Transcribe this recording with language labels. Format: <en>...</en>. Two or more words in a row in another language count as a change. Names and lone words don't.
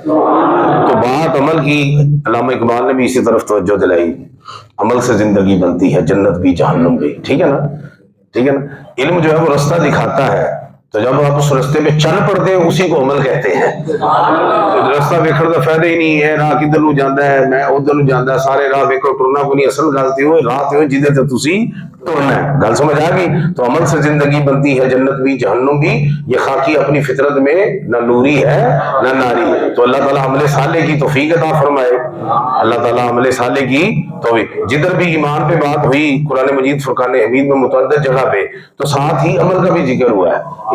<ur>تو بات عمل کی، علامہ اقبال نے بھی اسی طرف توجہ دلائی، عمل سے زندگی بنتی ہے، جنت بھی جہنم بھی، ٹھیک ہے نا، ٹھیک ہے نا۔ علم جو ہے وہ رستہ دکھاتا ہے، تو جب آپ اس رستے پہ چل پڑتے ہیں اسی کو عمل کہتے ہیں۔</ur> <pa>رستہ ویکھن کا فائدہ ہی نہیں ہے، راہ کدھر نو جاندا ہے، میں ادھر نو جاندا، سارے راہ ویکھو ٹرنا کو نہیں، اصل گل تے ہوئے راہ تے ہوئے جدے تے تسی ٹرنا ہے۔ گل سمجھ آ گئی؟</pa> <ur>تو عمل سے زندگی بنتی ہے، جنت بھی جہنم بھی۔ یہ خاکی اپنی فطرت میں نہ نوری ہے نہ ناری ہے، تو اللہ تعالیٰ عمل صالح کی توفیق عطا فرمائے۔ اللہ تعالیٰ عمل صالح کی توفیق، جدھر بھی ایمان پہ بات ہوئی قرآن مجید فرقان حمید میں متعدد جگہ پہ، تو ساتھ ہی عمل کا بھی ذکر ہوا ہے۔</ur>